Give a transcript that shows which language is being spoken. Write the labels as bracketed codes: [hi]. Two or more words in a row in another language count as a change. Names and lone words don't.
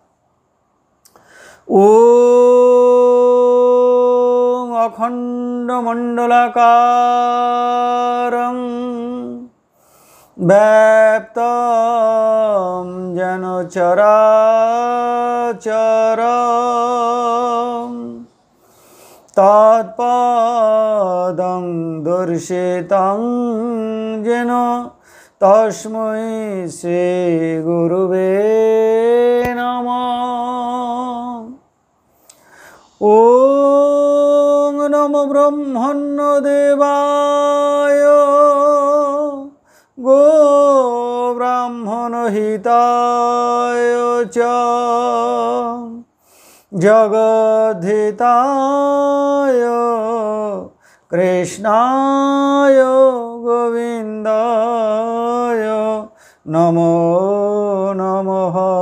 [sa] ওম অখণ্ডমণ্ডলাকারং ব্যাপ্তং যেন চরাচরং তৎপদং দর্শিতং যেন তস্मै শ্রী গুরুবে নমঃ। ওম নমো ব্রহ্মণ্যদেবায় গো ব্রাহ্মণহিতায় চ জগদ্ধিতায় কৃষ্ণায় গোবিন্দায় নমো নমঃ।